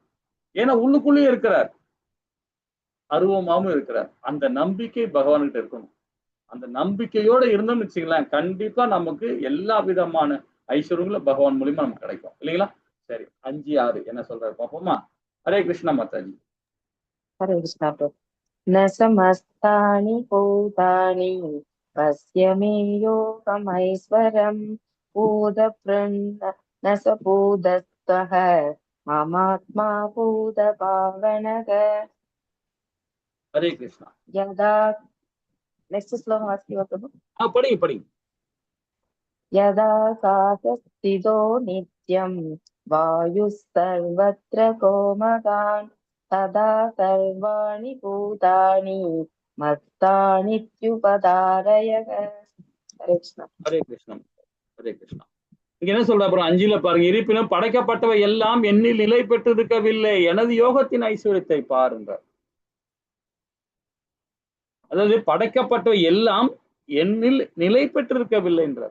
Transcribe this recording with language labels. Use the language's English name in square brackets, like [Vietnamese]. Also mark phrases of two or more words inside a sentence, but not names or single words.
[Tamil] ஏன்னா உள்ளுக்குள்ளேயே இருக்கிறார், அருவமாவும் இருக்கிறார். அந்த நம்பிக்கை பகவான்கிட்ட இருக்கணும். அந்த நம்பிக்கையோட இருந்தோம்னு வச்சுங்களேன், கண்டிப்பா நமக்கு எல்லா விதமான ஐஸ்வர்யங்களும் பகவான் மூலியமா நமக்கு கிடைக்கும் இல்லைங்களா. சரி, 5, 6 என்ன சொல்றாரு பாப்போமா. ஹரே கிருஷ்ணா மாதாஜி. ஹரே கிருஷ்ணா. [Sanskrit] न समस्तानि भूतानि पश्य मे योगमैश्वरम् भूतभृन्न न स भूतस्थः ममात्मा भूतभावनः [Tamil] ஹரே கிருஷ்ணா. [Sanskrit] यदा नेक्स्ट श्लोकम् अस्ति वा प्रभु? [Tamil] படிங்க படிங்க. [Sanskrit] यदा काशस्थितो नित्यं वायुः सर्वत्र गोमगान् तदा सर्वाणि भूतानि मत्तानित्युपधारयः. हरे कृष्ण. [Tamil] ஹரே கிருஷ்ணா. ஹரே கிருஷ்ணா. இங்க என்ன சொல்ற அப்புறம் 5ல பாருங்க, இருப்பினும் படைக்கப்பட்டவை எல்லாம் என்னில் நிலை பெற்றிருக்கவில்லை, எனது யோகத்தின் ஐஸ்வர்யத்தை பாருங்க. அதாவது படைக்கப்பட்டவை எல்லாம் என்னில் நிலை பெற்றிருக்கவில்லை என்றார்.